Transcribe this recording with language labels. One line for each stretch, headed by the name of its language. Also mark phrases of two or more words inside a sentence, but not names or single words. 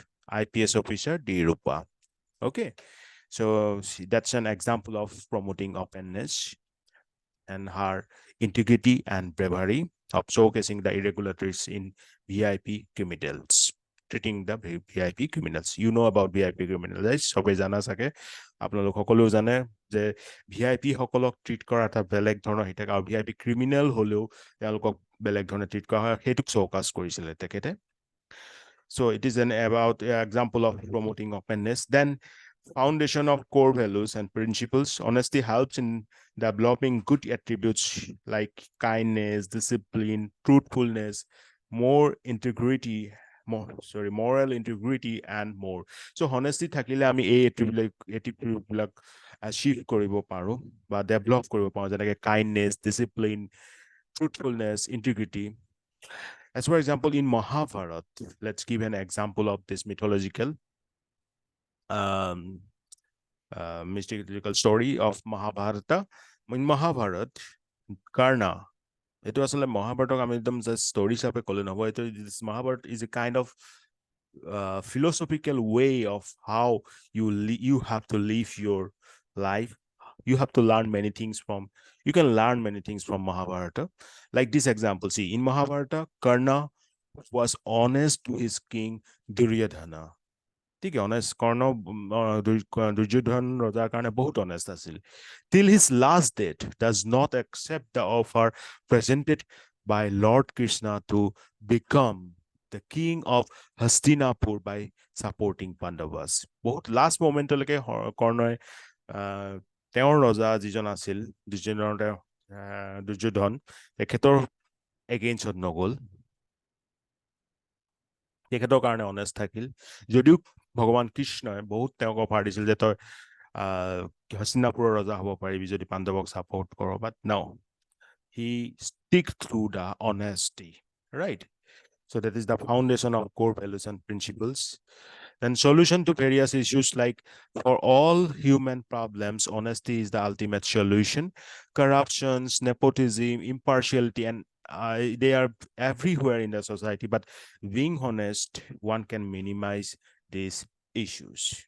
English: IPS officer D. Rupa. Okay. So that's an example of promoting openness and her integrity and bravery of showcasing the irregularities in VIP criminals, treating the VIP criminals. You know about VIP criminals, right?
Assamese: সবে জানা চাগে আপোনালোক সকলেও জানে যে ভিআইপি সকলক ট্ৰিট কৰা এটা বেলেগ ধৰণৰ হৈ থাকে আৰু ভিআইপি ক্ৰিমিনেল হলেও তেওঁলোকক বেলেগ ধৰণে ট্ৰিট কৰা হয়, সেইটোক চৌকাছ কৰিছিলে তেখেতে.
English: So it is an about example of promoting openness. Then foundation of core values and principles. Honesty helps in developing good attributes like kindness, discipline, truthfulness, moral integrity, and more.
Assamese: So honesty থাকিলে আমি এই attribute বিলাক achieve কৰিব পাৰো বা develop কৰিব পাৰো, যেনেকৈ
English: kindness, discipline, truthfulness, integrity. As for example, in Mahabharata, let's give an example of this mythological mystical story of Mahabharata. In Mahabharata, Karna, it was like Mahabharata, just stories of a colon. This Mahabharata is a kind of philosophical way of how you have to live your life. You have to learn many things you can learn many things from Mahabharata. Like this example, see, in Mahabharata, Karna was honest to his king Duryodhana.
Assamese: ঠিক honest কৰ্ণ দুৰ্যোধন ৰজাৰ কাৰণে বহুত honest আছিল.
English: Till his last date does not accept the offer presented by Lord Krishna to become the king of Hastinapur by supporting Pandavas.
Assamese: বহুত last momentলৈকে কৰ্ণই তেওঁৰ ৰজা যিজন আছিল দুৰ্যোধন, তেখেতৰ এগেইনষ্টত নগ'ল, তেখেতৰ কাৰণে অনেষ্ট থাকিল। যদিও ভগৱান কৃষ্ণই বহুত তেওঁক অফাৰ দিছিল যে তই হস্তিনাপুৰৰ ৰজা হ'ব পাৰিবি যদি পাণ্ডৱক ছাপোৰ্ট কৰ,
English: but now he stick through the honesty, right? So that is the foundation of core values and principles. Then solution to various issues, like for all human problems, honesty is the ultimate solution. Corruptions, nepotism, impartiality, and they are everywhere in the society, but being honest, one can minimize these issues.